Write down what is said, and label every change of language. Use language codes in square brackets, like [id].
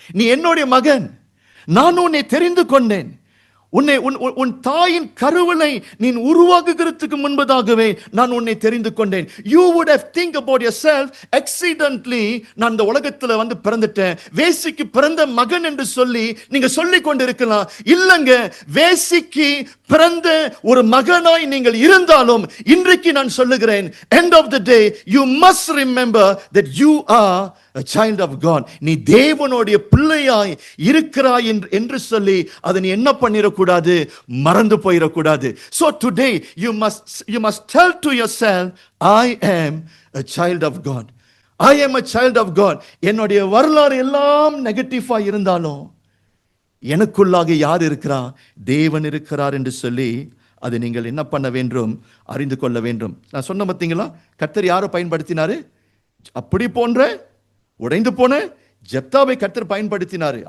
[ta] நீ என்னுடைய மகன், நான் உன்னை தெரிந்து கொண்டேன். உன் தாயின் கருவிலை நீ உருவாக்குகிறதுக்கு முன்பதாகவே நான் உன்னை தெரிந்து கொண்டேன். [en] You would have think about yourself accidentally, [ta] நான் இந்த உலகத்துல வந்து பிறந்துட்டேன், வேசிக்கு பிறந்த மகன் என்று சொல்லி நீங்க சொல்லிக் கொண்டிருக்கலாம். இல்லங்க, வேசிக்கு பிறந்த ஒரு மகனாய் நீங்கள் இருந்தாலும் இன்றைக்கு நான் சொல்லுகிறேன், [en] end of the day you must remember that you are a child of God. [ta] நீ தேவனுடைய பிள்ளையாய் இருக்கிறாய் என்று சொல்லி அதை நீ என்ன பண்ணிடக்கூடாது? மறந்து போயிடக்கூடாது. [en] So today you must tell to yourself, I am a child of God. I am a child of God. [ta] என்னுடைய வரலாறு எல்லாம் நெகட்டிவா இருந்தாலும் எனக்குள்ளாக யார் இருக்கிறா? தேவன் இருக்கிறார் என்று சொல்லி அதை நீங்கள் என்ன பண்ண வேண்டும்? அறிந்து கொள்ள வேண்டும். நான் சொன்ன பார்த்தீங்களா, கர்த்தர் யாரை பயன்படுத்தினாரு? அப்படி போன்ற உடைந்து போன ஜெப்தாவை கர்த்தர் பயன்படுத்தினாரு.